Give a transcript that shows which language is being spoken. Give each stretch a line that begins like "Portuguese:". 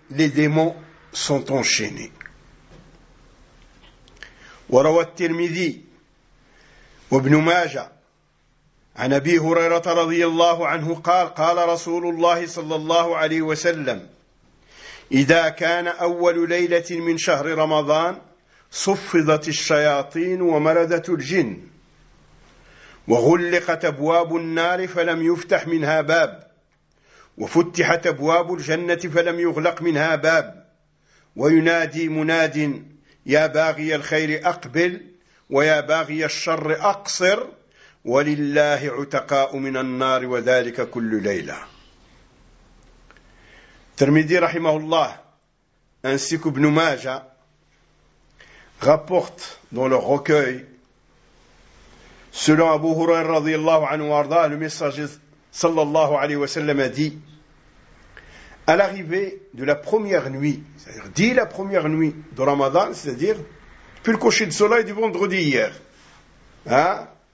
French: les démons sont enchaînés.
Arabic: وروى الترمذي وابن ماجة عن أبي هريرة رضي الله عنه قال قال رسول الله صلى الله عليه وسلم إذا كان أول ليلة من شهر رمضان صفضت الشياطين ومردة الجن وغلقت أبواب النار فلم يفتح منها باب وفتحت أبواب الجنة فلم يغلق منها باب وينادي مناد يا باغي الخير أقبل ويا باغي الشر أقصر ولله عتقاء من النار وذلك كل ليلة. الترمذي رحمه الله
French: ainsi qu'Ibn Majah rapportent dans leur recueil selon Abu Hurayra
Arabic: رضي الله عنه وارضاه
French: le messager
Arabic: صلى الله عليه وسلم
French: a dit à l'arrivée de la première nuit, c'est-à-dire dit la première nuit de Ramadan, c'est-à-dire depuis le coucher de soleil du vendredi hier. Hein?